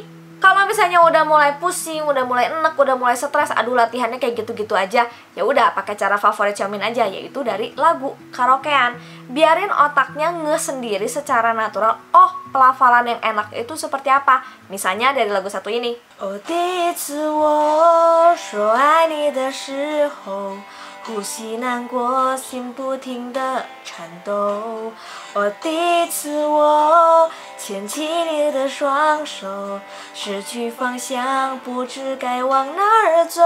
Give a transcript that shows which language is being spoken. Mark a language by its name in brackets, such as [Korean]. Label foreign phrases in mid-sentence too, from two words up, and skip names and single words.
[Indonesian] Kalau misalnya udah mulai pusing, udah mulai enek, udah mulai stres, aduh latihannya kayak gitu-gitu aja, ya udah pakai cara favorit Xiaomin aja, yaitu dari lagu karaokean. Biarin otaknya sendiri secara natural, oh pelafalan yang enak itu seperti apa. Misalnya dari lagu satu ini. [Chinese] Oh, 第一次我说爱你的时候 呼吸难过，心不停地颤抖。哦，第一次我牵起你的双手，失去方向，不知该往哪儿走。